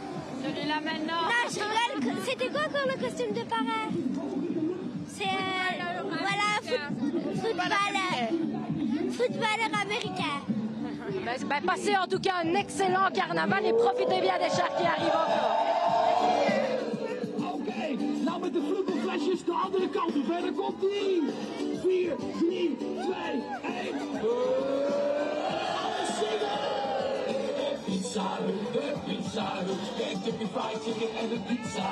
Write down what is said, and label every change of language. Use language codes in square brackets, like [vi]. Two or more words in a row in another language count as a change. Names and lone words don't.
[fr] Celui-là maintenant. Non, je rigole. C'était quoi encore le costume de parrain? C'est voilà, footballeur américain. Passez en tout cas un excellent carnaval et profitez bien des chars qui arrivent encore. [nl] Oké, nou met de vloeibelflesjes de andere kant op. En dan komt die. 4, 3, 2, 1. Alles zingen! De pizza, kijk op je [en] fried chicken [nl] en de pizza.